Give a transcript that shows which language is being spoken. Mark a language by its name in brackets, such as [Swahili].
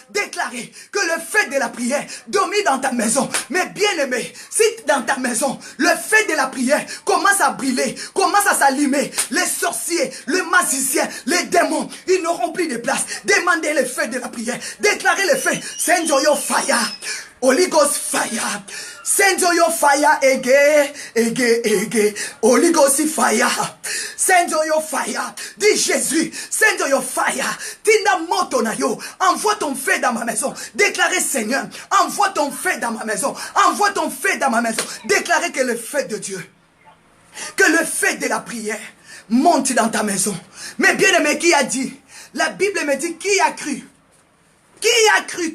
[French] Déclarez que le feu de la prière domine dans ta maison. Mais bien aimé, si dans ta maison, le feu de la prière commence à brûler, commence à s'allumer, les sorciers, les magiciens, les démons, ils n'auront plus de place. Demandez le feu de la prière. Déclarez le feu. [English] Send your fire. Holy Ghost fire. Send your fire again, again, again. Holy Ghost fire. Send your fire. [French] Dis Jésus, [English] send your fire. Tina motonayo. [French] Envoie ton feu dans ma maison. Déclarez Seigneur, envoie ton feu dans ma maison. Envoie ton feu dans ma maison. Déclarez que le feu de Dieu, que le feu de la prière monte dans ta maison. Mais bien aimé, qui a dit? La Bible me dit, qui a cru? Qui a cru?